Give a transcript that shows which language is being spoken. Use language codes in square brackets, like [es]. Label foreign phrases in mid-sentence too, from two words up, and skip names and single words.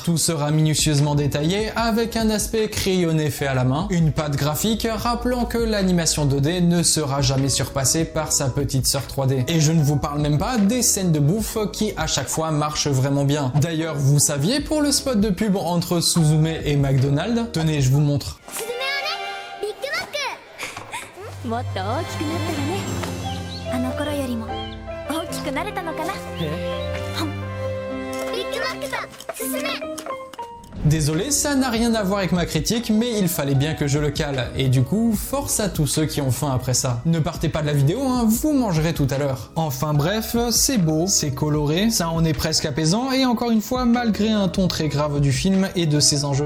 [fr] Tout sera minutieusement détaillé avec un aspect crayonné fait à la main, une patte graphique rappelant que l'animation 2D ne sera jamais surpassée par sa petite sœur 3D. Et je ne vous parle même pas des scènes de bouffe qui à chaque fois marchent vraiment bien. D'ailleurs, vous saviez pour le spot de pub entre Suzume et McDonald's? Tenez, je vous montre. [ja] もっと大きくなったらね。あの頃よりも大きくなれたのかな。ビッグマックと進め。 [fr] Désolé, ça n'a rien à voir avec ma critique, mais il fallait bien que je le cale, et du coup, force à tous ceux qui ont faim après ça. Ne partez pas de la vidéo, hein, vous mangerez tout à l'heure. Enfin bref, c'est beau, c'est coloré, ça en est presque apaisant, et encore une fois, malgré un ton très grave du film et de ses enjeux.